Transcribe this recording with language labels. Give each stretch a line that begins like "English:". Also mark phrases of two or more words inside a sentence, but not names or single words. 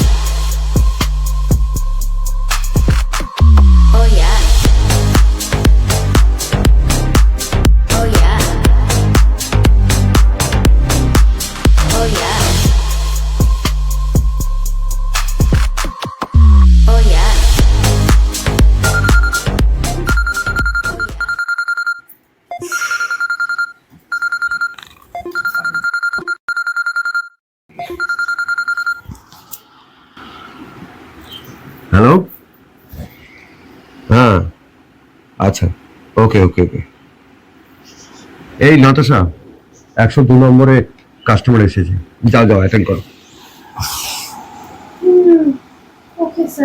English: Oh yeah. Oh yeah. Oh yeah. Oh yeah.
Bangla: হ্যালো, হ্যাঁ আচ্ছা, ওকে ওকে ওকে। এই নতাশা, 102 নম্বরে কাস্টমার এসেছে, যাও যাও অ্যাটেন্ড করো।
English: Okay, sir.